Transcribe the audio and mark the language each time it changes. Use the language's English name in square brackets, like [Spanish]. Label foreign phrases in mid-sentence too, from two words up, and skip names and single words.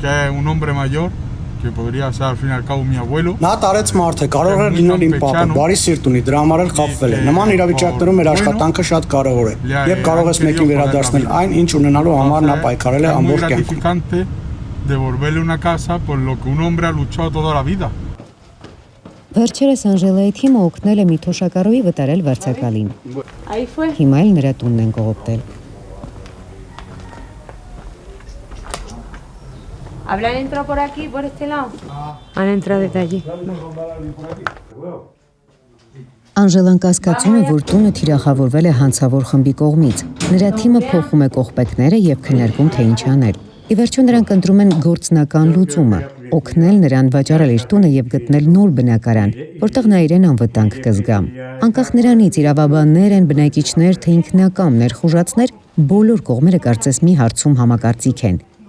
[Armenian] Նա տարեց մարդ է, կարող է լինել իմ պապը, բարի սիրտ ունի, դրա համար էլ խաբվել է։ Նման իրավիճակներում մեր աշխատանքը շատ կարևոր է։ Երբ կարող ես մեկին վերադարձնել այն, ինչ ունենալու համար նա պայքարել է ամբողջ կյանքում։ Վերջերս Անժելայի թիմը օգնել է մի թոշակառուի վտարել վարձակալին։ Հիմա էլ նրա տունն են կողոպտել։ [Spanish] ¿Han entrado por aquí, por este lado? Han entrado desde allí. [Armenian] Անժելան կասկածում է, որ տունը թիրախավորվել է հանցավոր խմբի կողմից։ Նրա թիմը փոխում է կողպեքները եւ քննարկում թե ինչ անել։ Ի վերջո նրանք ընտրում են գործնական լուծումը՝ օգնել նրան վաճառել իր տունը եւ գտնել նոր բնակարան, որտեղ նա իրեն անվտանգ կզգա։ Անկախ նրանից իրավաբաններ են, բնակիչներ, թե ինքնակամ ներխուժացներ, բոլոր կողմերը կարծես մի հարցում համակարծիք են։